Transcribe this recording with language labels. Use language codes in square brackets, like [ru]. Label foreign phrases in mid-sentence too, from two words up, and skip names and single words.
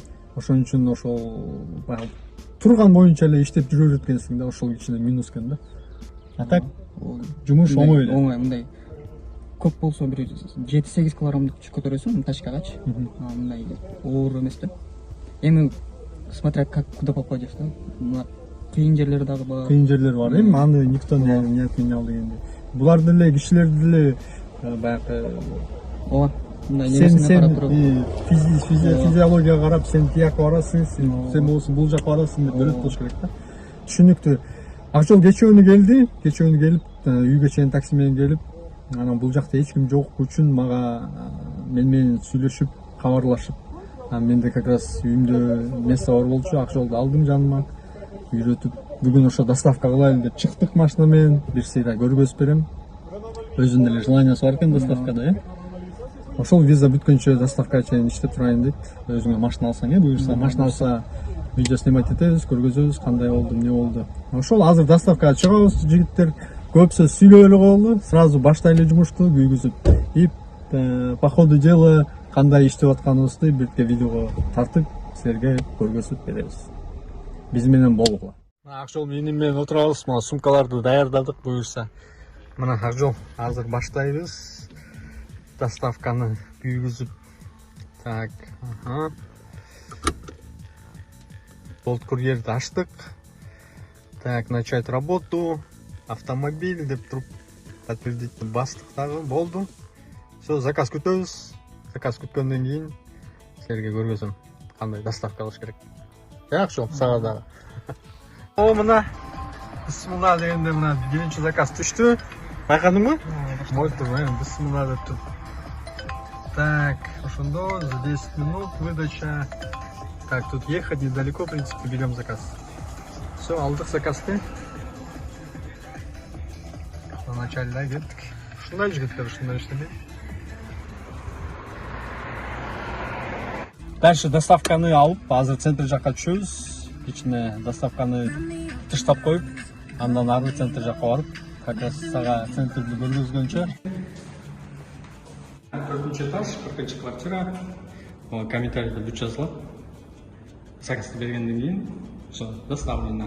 [ky] Ошон үчүн ошол баягы турган боюнча эле иштеп жүрө берет экенсиң да, ошол кичине минус экен да. А так жумуш оңой эле. Оңой, мындай көп болсо бир 7-8 килограммдык жүк көтөрөсүң тачкагачы. Мындай оор эмес да. Эми [ru] смотря как куда попадешь [ky] да. Кыйын жерлери дагы бар. Кыйын жерлер бар. Эми аны [ru] никто не отменял [ky] дегенде. Булар деле кишилерди деле баягы ооба. Мындай нерсене карап туруп, физиологияга карап, сен тияк барасың, сен болсо бул жакка барасың деп бөлөп болуш керек да. Түшүнүктүү. Акжол кечөөнү келип, үйгө чейин такси менен келип, анан бул жакта эч ким жок үчүн мага менен сүйлөшүп, кабарлашып, менде [ru] как раз [ky] үйүмдө место бар болчу, Акжолду алдым жаныма, үйрөтүп, бүгүн ошо доставка кылайлы деп чыктык машина менен, бир сыйра көргөзүп берем. Өзүнүн деле желаниясы бар экен доставкада, Ошол виза бүткөнчө доставка чейин иштеп турайын дейт. Өзүңө машина алсаң, буюрса машина алса видео снимать этебиз, көргөзөбүз кандай болду, эмне болду. Ошол азыр доставкага чыгабыз, жигиттер көп сөз сүйлөп эле коелу, сразу баштайлы жумушту күйгүзүп. [ru] И по ходу дела [ky] кандай иштеп атканыбызды бирке видеого тартып, силерге көргөзүп беребиз. Биз менен болгула. Акжол менин менен отурабыз. Мына сумкаларды даярдадык буюрса. Мына Акжол азыр баштайбыз. Доставканы күйгүзүп. Так, болт курьерди ачтык. [ru] Так, начать работу. [ky] Автомобиль деп туруп подтвердить бастык дагы болду. Все, заказ күтөбүз. Заказ күткөндөн кийин силерге көргөзөм кандай доставка кылыш керек. Акжол сага дагы. О, мына бисмилла дегенде мына биринчи заказ түштү. Байкадыңбы? Болду, бисмилла деп туруп. [ru] Так, ошондо за 10 минут выдача. Так, тут ехать недалеко, в принципе, берем заказ. Все, [ky] алдык заказды. Начальда кеттик. Ушундай жигиттер, ушундай иштеди. Дальше доставканы алып, азыр центр жакка түшөбүз. Ичине доставканы тыштап коюп, андан ары центр жакка барып, [ru] как раз [ky] сага центрди көргөзгөнчө. 4-этаж, 40 квартира. Комментарийде бүт жазылат. Заказды бергенден кийин, [ru] все, доставлено.